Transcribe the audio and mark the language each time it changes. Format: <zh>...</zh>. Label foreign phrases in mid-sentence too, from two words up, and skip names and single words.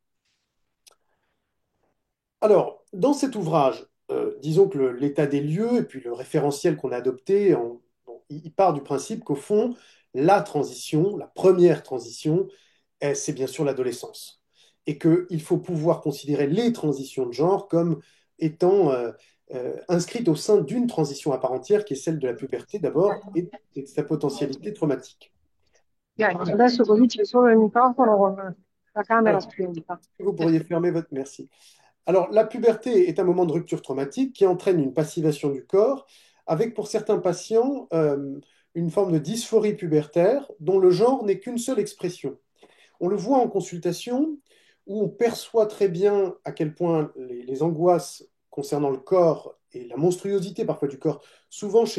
<fr>Alors, dans cet ouvrage, disons que l'état des lieux et puis le référentiel qu'on a adopté, bon, il part du principe qu'au fond, la transition, la première transition, c'est bien sûr l'adolescence. Et qu'il faut pouvoir considérer les transitions de genre comme étant inscrites au sein d'une transition à part entière, qui est celle de la puberté d'abord, et de sa potentialité traumatique.</fr> <it>Adesso così c'è solo il microfono con la camera</it> <fr>Alors,</fr> <it>spenta.</it> <fr>vous pourriez fermer votre... Merci. Alors, la puberté est un moment de rupture traumatique qui entraîne une passivation du corps, avec pour certains patients une forme de dysphorie pubertaire dont le genre n'est qu'une seule expression. On le voit en consultation où on perçoit très bien à quel point les angoisses concernant le corps et la monstruosité parfois du corps, souvent chez</fr>